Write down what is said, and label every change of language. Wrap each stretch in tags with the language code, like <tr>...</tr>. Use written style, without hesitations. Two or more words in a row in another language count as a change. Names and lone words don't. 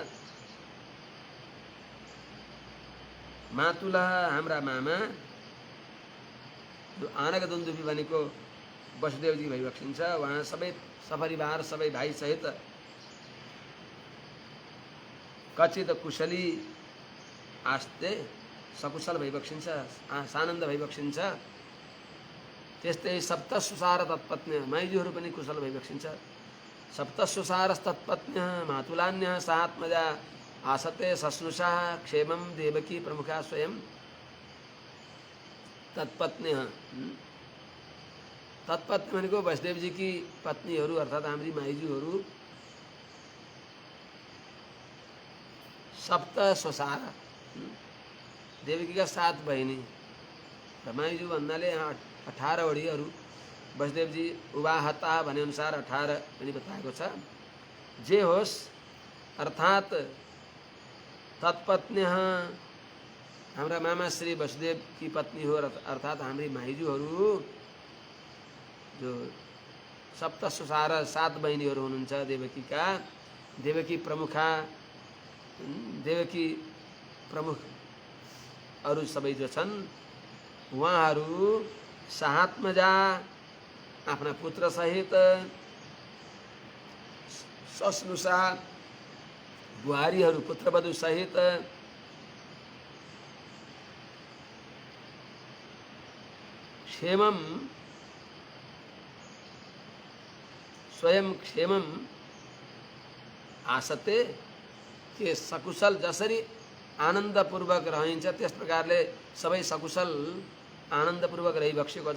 <ne>मातुलः हाम्रा मामा जो आनक दुन्दुभि भनेको वसुदेवजी भइबक्सिन्छ, उहाँ सबै सपरिवार सबै भाइ सहित</ne> <sa>कच्चित कुशली आस्ते</sa> <ne>सकुशल भइबक्सिन्छ, सानन्द भइबक्सिन्छ। त्यस्तै</ne> <sa>सप्तसुसार तत्पत्न्य</sa> <ne>माइजूहरू पनि कुशल भइबक्सिन्छ।</ne> <sa>सप्तसुसारस तत्पत्न्य मातुलान्य सात्मजा आसते सस्नुषा क्षेमम देवकी प्रमुखा स्वयं तत्पत्न्य।</sa> <ne>तत्पत्नी भनेको वसुदेवजी की पत्नीहरू अर्थात् हाम्री माइजूहरू।</ne> <sa>सप्त सुसार</sa> <ne>देवकीका 7 बहिनी र माइजू भन्नाले यहाँ 18 वडीहरू। वसुदेवजी उवाहता भने अनुसार 18 पनि बताएको छ। जे होस् अर्थात् तत्पत्न्य हाम्रा मामा श्री वसुदेव की पत्नी हो अर्थात् हाम्री माइजूहरू जो</ne> <sa>सप्त सुसार</sa> <ne>7 बहिनीहरू हुनुहुन्छ देवकीका। देवकी प्रमुखा देवकी प्रमुख अरू सबै जो छन् उहाँहरू सात्मजा आफ्ना पुत्र सहित सस्नुषा बुहारीहरू पुत्रवधु सहित</ne> <sa>क्षेमम स्वयं क्षेमम आसते</sa> <ne>के सकुशल जसरी आनन्दपूर्वक रहन्छ त्यस प्रकारले सबै सकुशल आनन्दपूर्वक रहिबक्सेको छ।</ne>